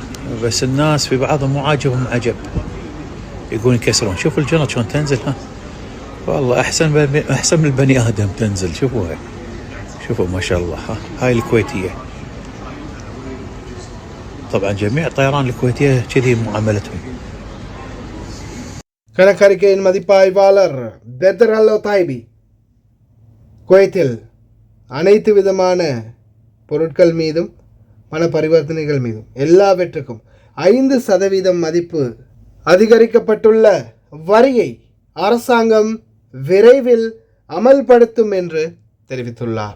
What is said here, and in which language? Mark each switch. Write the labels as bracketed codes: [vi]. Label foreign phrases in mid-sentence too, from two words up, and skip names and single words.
[ar] بس الناس في بعضهم مو عاجبهم عجب، يقولون يكسرون. شوفوا الجنط شلون تنزل، ها والله احسن من البني ادم تنزل. شوفوها، شوفوا ما شاء الله. هاي الكويتيه، طبعا جميع الطيران الكويتيه كذي معاملتهم. [ta] கணக்கறிக்கையின் மதிப்பாய்வாளர் பெதர் அல் ஒதைபி குவைத்தில் அனைத்து விதமான பொருட்கள் மீதும் பண பரிவர்த்தனைகள் மீதும் எல்லாவற்றுக்கும் 5% மதிப்பு அதிகரிக்கப்பட்டுள்ள வரியை அரசாங்கம் விரைவில் அமல்படுத்தும் என்று தெரிவித்துள்ளார்.